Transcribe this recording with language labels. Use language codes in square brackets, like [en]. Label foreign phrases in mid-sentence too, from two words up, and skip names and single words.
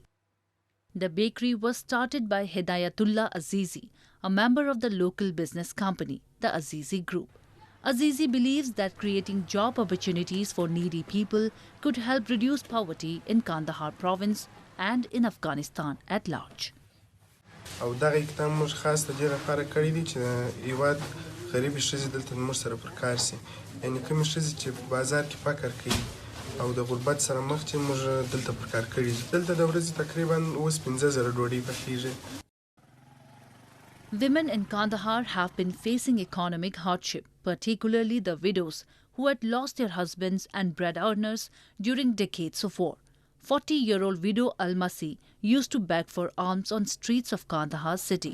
[en] The bakery was started by Hidayatullah Azizi, a member of the local business company, the Azizi Group. Azizi believes that creating job opportunities for needy people could help reduce poverty in Kandahar province and in Afghanistan at large. [ps] او دغه اقدام موږ خاص د دې لپاره کړی دی چې د هیواد غریبې ښځې دلته موږ سره پر کار شي یعنې کومې ښځې چې په بازار کې فقر کوي او د غربت سره مخ چې موږ دلته پر کار کړي دي دلته د ورځې تقریبا اوس 15,000 ډوډۍ پخیږي. [en] Women in Kandahar have been facing economic hardship, particularly the widows who had lost their husbands and bread earners during decades of war. 40-year-old widow Almasi used to beg for alms on streets of Kandahar city.